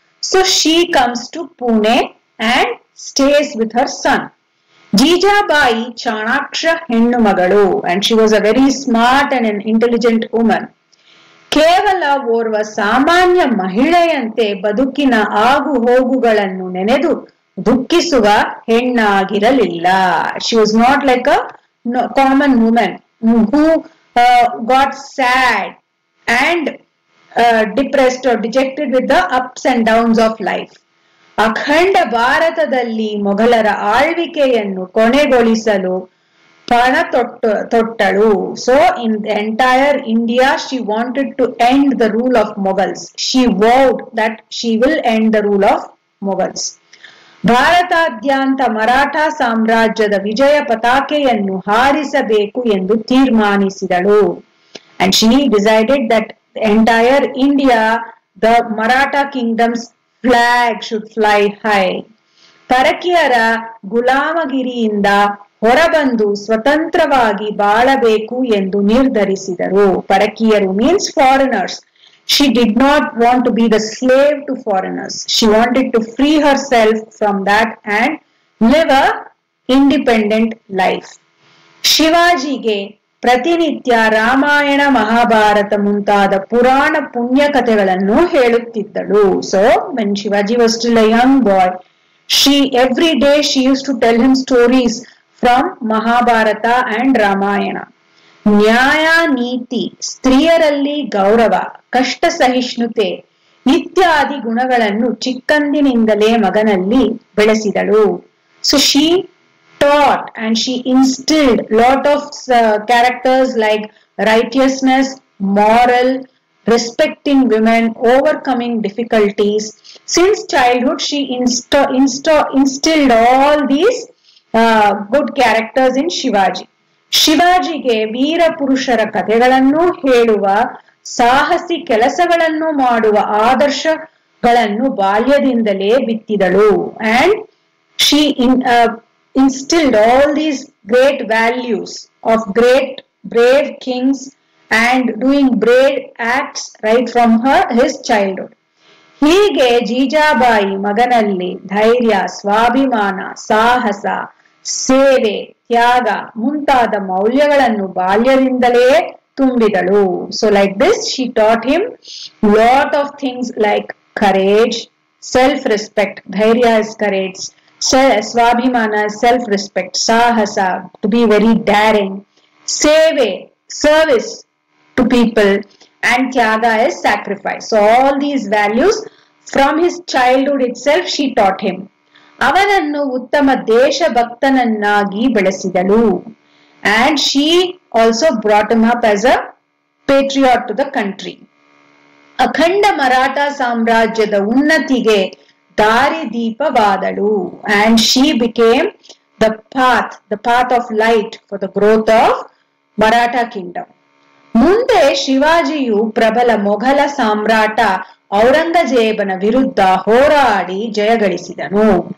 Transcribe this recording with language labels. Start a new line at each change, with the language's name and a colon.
English: So she comes to Pune and stays with her son. Jijabai
Kannada: Chanaksha hennu magalu
English: and she was a very smart and an intelligent woman.
Kannada: ಕೇವಲ ಓರ್ವ ಸಾಮಾನ್ಯ ಮಹಿಳೆಯಂತೆ ಬದುಕಿನ ಆಗು ಹೋಗುಗಳನ್ನು ನೆನೆದು ದುಃಖಿಸುವ ಹೆಣ್ಣಾಗಿರಲಿಲ್ಲ.
English: She was not like a common woman who got sad and depressed or dejected with the ups and downs of life.
Kannada: ಅಖಂಡ ಭಾರತದಲ್ಲಿ ಮೊಘಲರ ಆಳ್ವಿಕೆಯನ್ನು ಕೊನೆಗೊಳಿಸಲು ಪಣ ತೊಟ್ಟಳು.
English: So in the entire India she wanted to end the rule of Mughals. She vowed that she will end the rule of Mughals.
Kannada: ಭಾರತಾದ್ಯಂತ Maratha ಸಾಮ್ರಾಜ್ಯದ ವಿಜಯ ಪತಾಕೆಯನ್ನು ಹಾರಿಸಬೇಕು ಎಂದು ತೀರ್ಮಾನಿಸಿದಳು.
English: And she decided that the entire India, the Maratha kingdom's flag should fly high.
Kannada: ಪರಕೀಯರ ಗುಲಾಮಗಿರಿಯಿಂದ ಹೊರಬಂದು ಸ್ವತಂತ್ರವಾಗಿ ಬಾಳಬೇಕು ಎಂದು ನಿರ್ಧರಿಸಿದರು.
English: ಪರಕೀಯರು means foreigners. She did not want to be the slave to foreigners. She wanted to free herself from that and live a independent life.
Kannada: ಶಿವಾಜಿಗೆ ಪ್ರತಿನಿತ್ಯ ರಾಮಾಯಣ ಮಹಾಭಾರತ ಮುಂತಾದ ಪುರಾಣ ಪುಣ್ಯ ಕಥೆಗಳನ್ನು ಹೇಳುತ್ತಿದ್ದಳು.
English: So when Shivaji was still a young boy, every day she used to tell him stories from Mahabharata and Ramayana.
Kannada: ನ್ಯಾಯ ನೀತಿ, ಸ್ತ್ರೀಯರಲ್ಲಿ ಗೌರವ, ಕಷ್ಟ ಸಹಿಷ್ಣುತೆ ಇತ್ಯಾದಿ ಗುಣಗಳನ್ನು ಚಿಕ್ಕಂದಿನಿಂದಲೇ ಮಗನಲ್ಲಿ ಬೆಳೆಸಿದಳು.
English: So she taught and she instilled lot of characters like righteousness, moral respecting women, overcoming difficulties. Since childhood, she instilled all these good characters in Shivaji.
Kannada: ಶಿವಾಜಿಗೆ ವೀರ ಪುರುಷರ ಕಥೆಗಳನ್ನು ಹೇಳುವ, ಸಾಹಸಿ ಕೆಲಸಗಳನ್ನು ಮಾಡುವ ಆದರ್ಶಗಳನ್ನು ಬಾಲ್ಯದಿಂದಲೇ ಬಿತ್ತಿದಳು.
English: And she instilled all these great values of great brave kings and doing brave acts right from his childhood.
Kannada: ಹೀಗೆ ಜೀಜಾಬಾಯಿ ಮಗನಲ್ಲಿ ಧೈರ್ಯ, ಸ್ವಾಭಿಮಾನ, ಸಾಹಸ, ಸೇವೆ, ತ್ಯಾಗ ಮುಂತಾದ ಮೌಲ್ಯಗಳನ್ನು ಬಾಲ್ಯದಿಂದಲೇ ತುಂಬಿದಳು.
English: So like this she taught him lot of things like courage, self-respect. Dhairya is courage, swabhimana is self-respect, sahasa to be very daring, seve service to people, and tyaga is sacrifice. So all these values from his childhood itself she taught him.
Kannada: ಅವನನ್ನು ಉತ್ತಮ ದೇಶಭಕ್ತನನ್ನಾಗಿ ಬೆಳೆಸಿದಳು.
English: And she also brought him up as a patriot to the country.
Kannada: ಅಖಂಡ ಮರಾಠ ಸಾಮ್ರಾಜ್ಯದ ಉನ್ನತಿಗೆ ದಾರಿದೀಪವಾದಳು.
English: And she became the path of light for the growth of Maratha kingdom.
Kannada: ಮುಂದೆ ಶಿವಾಜಿಯು ಪ್ರಬಲ ಮೊಘಲ ಸಾಮ್ರಾಟ ಔರಂಗಜೇಬನ ವಿರುದ್ಧ ಹೋರಾಡಿ ಜಯಗಳಿಸಿದನು.